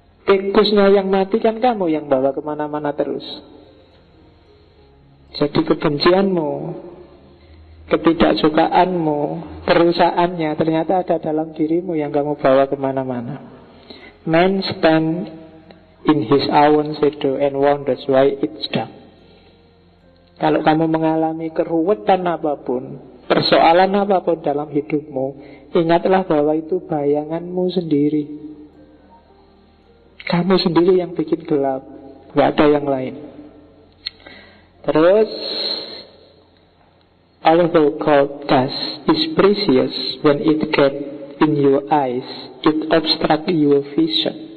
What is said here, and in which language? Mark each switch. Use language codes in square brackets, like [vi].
[id] Tikusnya yang mati kan kamu yang bawa kemana-mana terus. Jadi kebencianmu, ketidaksukaanmu, kerusakannya ternyata ada dalam dirimu yang kamu bawa kemana-mana. [en] Man stand in his own shadow and wonders why it's dark. [id] Kalau kamu mengalami keruwetan apapun, persoalan apapun dalam hidupmu, ingatlah bahwa itu bayanganmu sendiri. Kamu sendiri yang bikin gelap, gak ada yang lain. [en] Terus, although cold dust is precious when it gets in your eyes, it obstructs your vision.